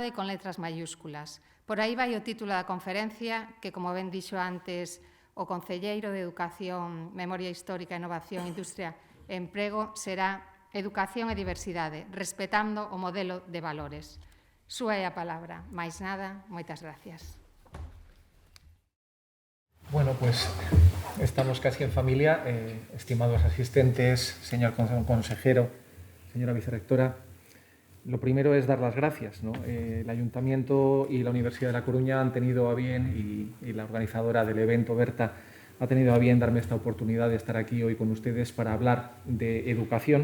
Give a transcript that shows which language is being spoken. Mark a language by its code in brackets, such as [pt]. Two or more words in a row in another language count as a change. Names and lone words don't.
[gl] Igualdade con letras maiúsculas, Por aí vai o título da conferencia, que, como ben dixo antes o concelleiro de Educación, Memoria Histórica, Innovación, Industria e Emprego, será Educación e Diversidade, respetando o modelo de valores. Súa é a palabra. Máis nada, moitas gracias. [es] Bueno, pues estamos casi en familia. Estimados asistentes, señor consejero, señora vicerrectora, lo primero es dar las gracias, ¿no? El Ayuntamiento y la Universidad de La Coruña han tenido a bien, y la organizadora del evento, Berta, ha tenido a bien darme esta oportunidad de estar aquí hoy con ustedes para hablar de educación.